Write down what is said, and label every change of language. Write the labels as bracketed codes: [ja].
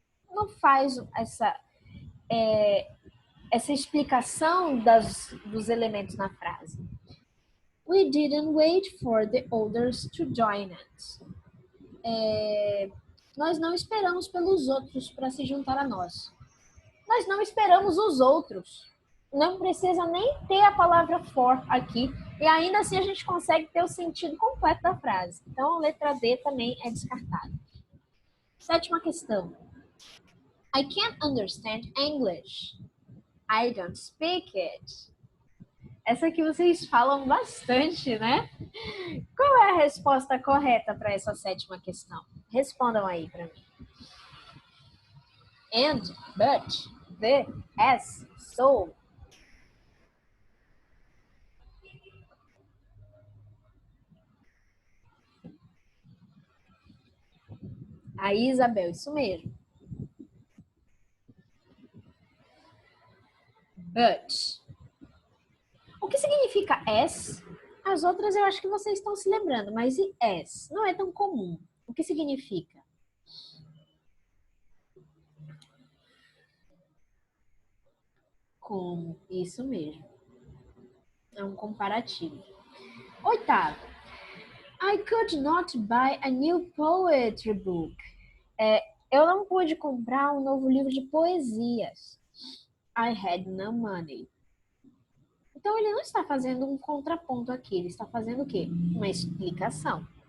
[pt] Não faz essa explicação dos elementos na frase. [en] We didn't wait for the others to join us. [pt] Nós não esperamos pelos outros para se juntar a nós. Nós não esperamos os outros. Não precisa nem ter a palavra for aqui. E ainda assim a gente consegue ter o sentido completo da frase. Então a letra D também é descartada. Sétima questão. [en] I can't understand English. I don't speak it. [pt] Essa aqui vocês falam bastante, né? Qual é a resposta correta para essa sétima questão? Respondam aí para mim. And, but, the, as, so. Aí, Isabel, isso mesmo. But. O que significa as? As outras eu acho que vocês estão se lembrando, mas e as? Não é tão comum. O que significa? Como? Isso mesmo. É um comparativo. Oitavo. [en] I could not buy a new poetry book. [pt] Eu não pude comprar um novo livro de poesias. [en] I had no money. [pt] Então, ele não está fazendo um contraponto aqui. Ele está fazendo o quê? Uma explicação.